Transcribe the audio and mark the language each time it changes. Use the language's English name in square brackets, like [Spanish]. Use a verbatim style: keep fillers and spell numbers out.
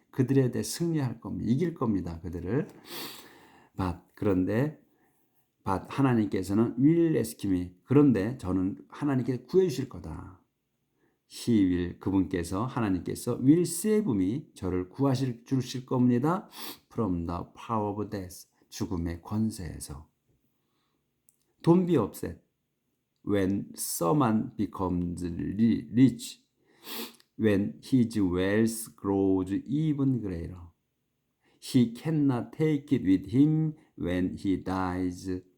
[Korean] 그들에 대해 승리할 겁니다. 이길 겁니다. 그들을. [English] But [Korean] 그런데 [English] but [Korean] 하나님께서는 [English] will rescue me. [Korean] 그런데 저는 하나님께 구해 주실 거다. [English] He will [Korean] 그분께서 하나님께서 [English] will save me [Korean] 저를 구하실 주실 겁니다. [English] From the power of death [Korean] 죽음의 권세에서. [English] Don't be upset when someone becomes ri- rich, when his wealth grows even greater. He cannot take it with him when he dies.